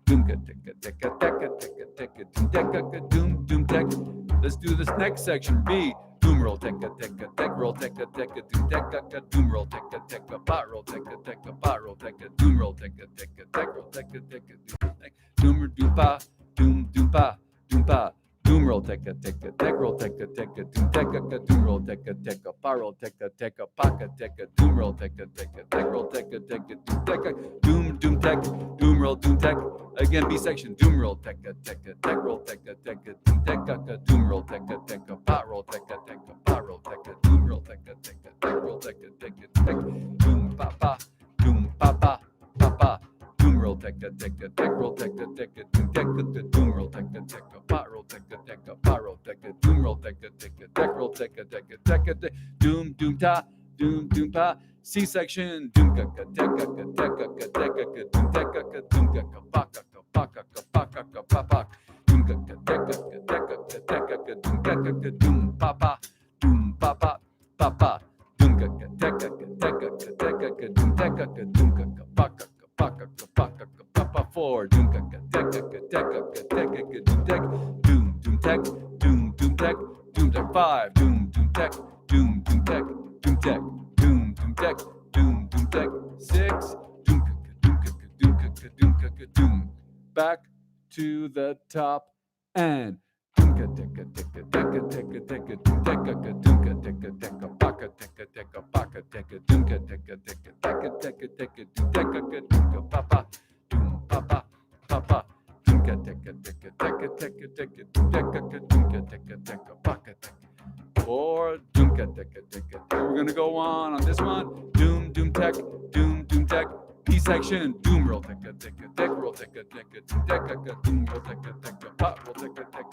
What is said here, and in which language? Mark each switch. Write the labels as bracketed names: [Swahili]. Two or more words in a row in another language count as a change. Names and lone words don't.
[English] Let's do this next section. B. Doom roll teka teka tek roll teka teka doom teka doom roll teka teka pot roll teka teka pot roll teka doom roll teka teka tek roll teka teka doom pa doom doom pa doom pa doom roll teka teka tech roll teka teka doom teka doom roll teka teka pa roll teka teka paka teka doom roll teka teka tech roll teka teka doom teka doom tech doom roll doom tech. Again, B section, doom roll, teka, teka, tech roll, teka, teka, doom, teka, doom roll, teka, teka, pot roll, teka, teka, pot roll, teka, doom roll, teka, teka, tech roll, teka, teka, tech, doom, pa, pa, pa, pa, doom roll, teka, teka, tech roll, teka, teka, doom roll, teka, teka, pot roll, teka, pot roll, teka, doom roll, teka, teka, tech roll, teka, doom, ta, doom, pa. C section, doom ka teka ka teka ka teka ka doom teka ka doom ka paka ka paka ka paka ka papa doom ka teka ka teka ka teka ka doom teka ka doom papa papa doom ka teka ka teka ka teka ka doom teka ka doom ka paka ka paka ka paka ka papa 4 doom ka teka ka teka ka teka ka doom tech doom tech 5 doom tech doom tech doom tech doom tech doom tech 6 doom back to the top and doom teka teka teka teka teka doom teka doom teka teka paka teka paka teka doom teka teka teka teka doom teka doom papa papa doom teka teka teka teka teka doom teka teka paka teka or doom teka teka. We're gonna go on this one. Doom tech, doom tech. P section, doom roll teka teka tech roll teka teka doom roll teka pot roll teka